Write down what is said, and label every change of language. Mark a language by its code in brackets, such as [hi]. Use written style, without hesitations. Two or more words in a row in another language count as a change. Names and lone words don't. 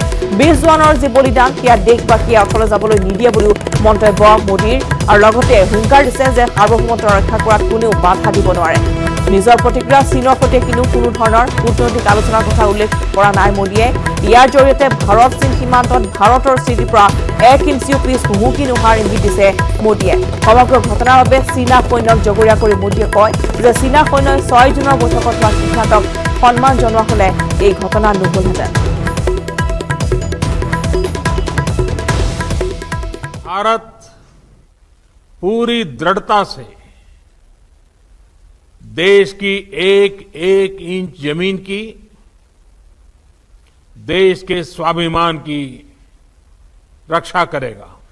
[as] 20 জোৱানৰ যি বলিদান সেয়া দেশবাসীয়ে অথলৈ যাবলৈ নিদিয়ে বুলিও মন্তব্য মোদীৰ আৰু লগতে হুংকাৰ দিছে যে সাৰ্বভৌমত্ব ৰক্ষা কৰাত কোনেও বাধা দিব নোৱাৰে নিজৰ প্ৰতিক্ৰিয়া চীনৰ সৈতে কোনো ধৰণৰ কূটনৈতিক আলোচনাৰ কথা উল্লেখ কৰা নাই মোদীয়ে ইয়াৰ জৰিয়তে ভাৰত চীন সীমান্তত ভাৰতৰ স্থিতিৰ পৰা 1 ইঞ্চিও পিছ হুহুকি নোহাৰ ইংগিত দিছে মোদীয়ে সমগ্ৰ ঘটনাৰ বাবে চীনা সৈন্যক জগৰীয়া কৰি মোদীয়ে কয় যে চীনা সৈন্যই 6 জুনৰ বৈঠকত হোৱা সিদ্ধান্তক সন্মান জনোৱা হলে এই ঘটনা নহলহেঁতেন [hi] भारत पूरी दृढ़ता से देश की एक एक इंच जमीन की देश के स्वाभिमान की रक्षा करेगा